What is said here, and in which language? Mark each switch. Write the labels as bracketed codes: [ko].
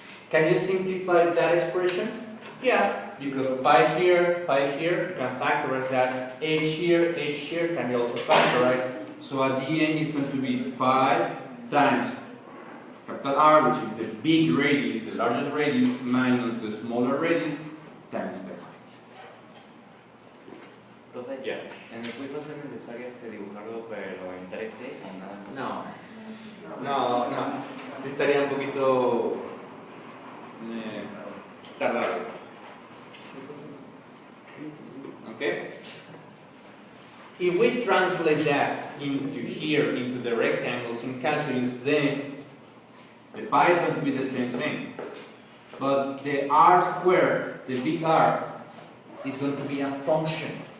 [en] Can you simplify that expression? Yeah, because pi here, you can factorize that. H here can be also factorized. So at the end it's going to be pi times capital R, which is the big radius, the largest radius, minus the smaller radius, times the height. [es] Profe, Ya. ¿en el quiz va a ser necesario dibujarlo pero en 3D o nada más? No. Sí estaría un poquito tardado. [en] Okay? If we translate that into here, into the rectangles in calculus, then the pi is going to be the same thing. But the r squared, the big R, is going to be a function.